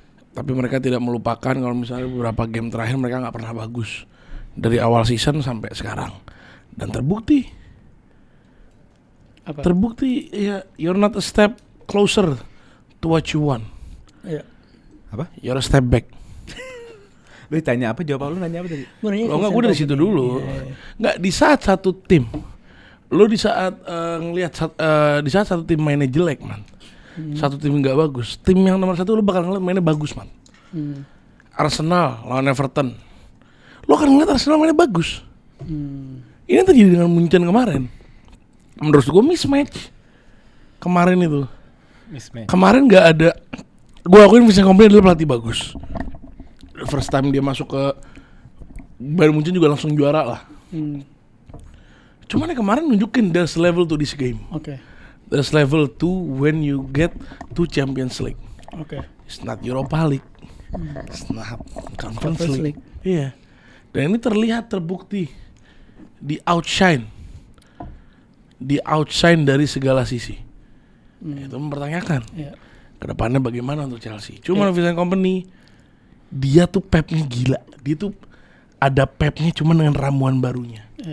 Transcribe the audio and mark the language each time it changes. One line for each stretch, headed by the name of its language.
Indonesian: Tapi mereka tidak melupakan kalau misalnya beberapa game terakhir mereka nggak pernah bagus dari awal season sampai sekarang. Dan terbukti ya,
English: you're not a step closer to what you want.
Indonesian: Iya. Apa?
English: You're a step back.
Indonesian: Lu tanya apa? Jawab lu nanya apa tadi? Enggak, gue dari situ dulu. Enggak, di saat satu tim, lu di saat ngelihat di saat satu tim mainnya jelek, man. satu tim nggak bagus. Tim yang nomor 1 lu bakal ngeliat mainnya bagus, man. Arsenal lawan Everton, lu akan ngeliat Arsenal mainnya bagus. Ini terjadi dengan Munchen kemarin. Menurut gue mismatch kemarin itu. Kemarin nggak ada. Gue akuin Vincent Kompany adalah pelatih bagus. First time dia masuk ke Bayern Munchen juga langsung juara lah. Cuman ya kemarin nunjukin
English: there's level to this game.
Indonesian: Oke.
English: There's level to when you get to Champions League.
Indonesian: Oke.
English: It's not Europa League. It's not Conference League. League.
Indonesian: Iya. Dan ini terlihat terbukti di outshine dari segala sisi. Itu mempertanyakan kedepannya bagaimana untuk Chelsea. Cuma Vincent Kompany, dia tuh Pepnya gila. Dia tuh ada Pepnya cuma dengan ramuan barunya.